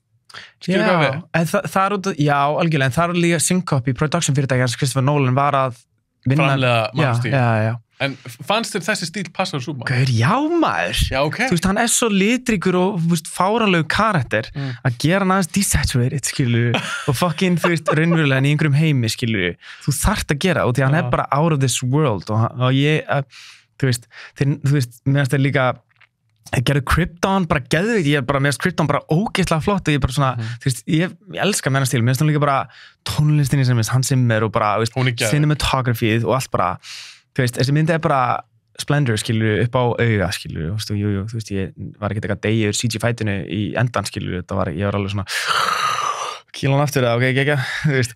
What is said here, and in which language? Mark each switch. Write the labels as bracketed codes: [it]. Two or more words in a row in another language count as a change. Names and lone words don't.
[is] Já, en það er út, já, algjörlega, en það er líka Syncopy, production fyrirtæki hans Christopher Nolan var að vinna... Framleiða Man of Steel. Já. En fannst þér þessi stíl passa á Superman? Gaur, já maður. Já, ok. Þú veist, hann er svo litríkur og, þú veist, fáranlegu karakter að gera hann aðeins desaturated, skilur, og fucking, þú veist, raunverulega í einhverjum heimi, skilur, þú þarft að gera, og því hann er bara [en] out of this world, [is] og ég, þú veist, mér finnst það líka ég gerði Krypton, bara geðveikt, ég bara mér finnst Krypton bara ógeðslega flott og ég bara svona, þú veist, ég elska Man of Steel, mér finnst hann líka bara tónlistinni sem Hans Zimmer og bara, þú veist, cinematografíð og allt bara, þú veist, þessi myndi er bara splendor, skilur, upp á auga, skilur, þú veist, ég var ekkert eitthvað degi yfir CG-fætinu í endan, skilur, ég var alveg svona kílan aftur það, ok, ekki, þú veist.